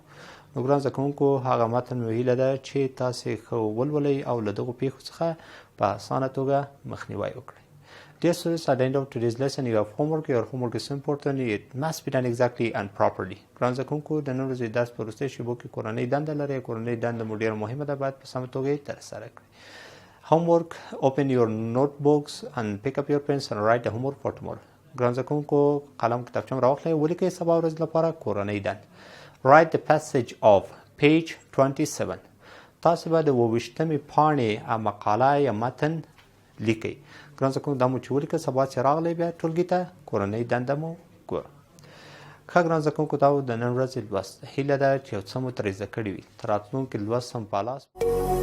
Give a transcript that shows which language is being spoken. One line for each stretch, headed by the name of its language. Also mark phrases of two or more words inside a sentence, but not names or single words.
Pashto: نو ګران زده کوونکو، هغه متن مو هیله ده چې تاسې ښه ولولئ او له دغو پیښو څخه په اسانه توګه مخنیوی وکړئ.
English: Dear students, at the end of today's lesson you have homework. Your homework is so important. It must be done exactly and properly.
Pashto: ګران زده کوونکو، د نن ورځې درس په وروستیو شېبو کې کورنۍ دنده لرئ. کورنۍ دنده مو ډېره مهمه ده، باید په سمه توګه یې ترسره کړئ.
English: Homework, open your notebooks and pick up your pens and write the homework for tomorrow.
Pashto: ګران زده کوونکو، قلم کتابچه راواخلئ، ولیکئ سبا ورځ لپاره کورنۍ دنده.
English: Write the passage of page 27.
Pashto: تاسو به د 28مې پاڼې مقاله یا متن لیکئ. ګران زده کوونکو، دا مو چې ولیکه سبا چې راغلی بیا ټولګي ته کورنۍ دنده مو ګوره. ښه ګران زده کوونکو، دا د نن ورځې لوست. هیله ده چې یو څه مو ترې زده کړي وي. تر راتلونکي لوست هم په لاس